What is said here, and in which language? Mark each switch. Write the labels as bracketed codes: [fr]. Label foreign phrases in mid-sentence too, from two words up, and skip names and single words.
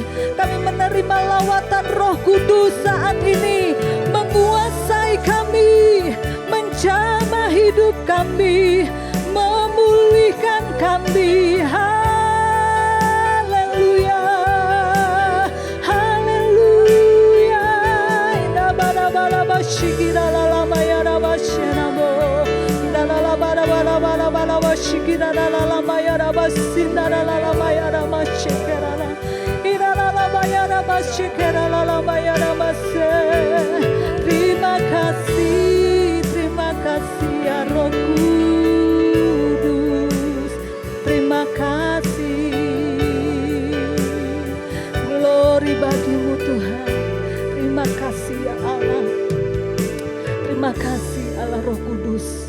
[id] Kami menerima lawatan Roh Kudus saat ini, menguasai kami, menjamah hidup kami, memulihkan kami. Haleluya, haleluya. Inna bara bara bashikira la la maya ra bashenamo. Inna la la bara bara bara bara bashikira la la maya ra basinda la la maya ra bashikira la. Inna la la maya ra bashikira la la maya ra base. Terima kasih ya Roh Kudus, terima kasih. Glory bagimu Tuhan, terima kasih ya Allah, terima kasih Allah Roh Kudus.